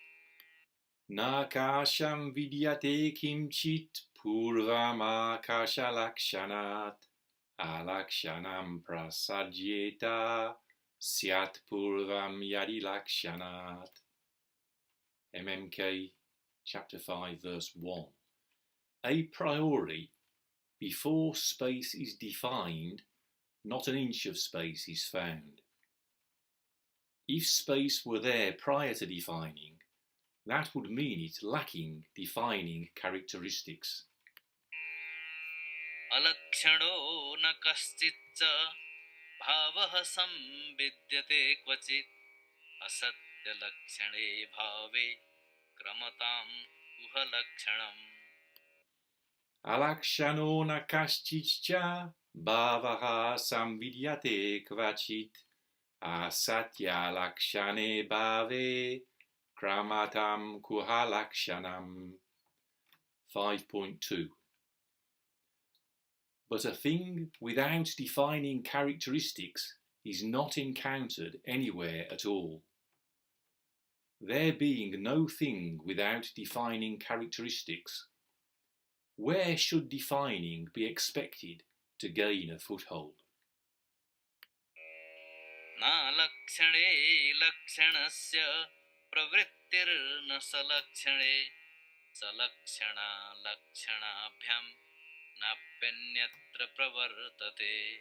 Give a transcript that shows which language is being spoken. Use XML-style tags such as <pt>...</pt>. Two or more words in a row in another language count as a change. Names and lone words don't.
<sa>nākāśaṁ vidyate kiṁ-cit pūrvam ākāśa-lakṣaṇāt alakṣaṇam prasajyeta syāt pūrvam yadi lakṣaṇāt.</sa> <en>MMK chapter 5 verse 1. A priori, before space is defined, not an inch of space is found. If space were there prior to defining, that would mean it lacking defining characteristics.</en> <sa>alakṣaṇo na kaś-cic bhāvaḥ saṃvidyate kvacit asaty bhāve kramatāṃ kuha lakṣaṇam. alakṣaṇo na kaś-cic bhāvaḥ saṃvidyate kvacit asaty alakṣaṇe bhāve kramatāṃ kuha lakṣaṇam.</sa> <en>5.2. But a thing without defining characteristics is not encountered anywhere at all. There being no thing without defining characteristics, where should defining be expected to gain a foothold?</en> <sa>nālakṣaṇe lakṣaṇasya pravṛttir na salakṣaṇe salakṣaṇālakṣaṇābhyāṃ nāpy anyatra pravartate.</sa>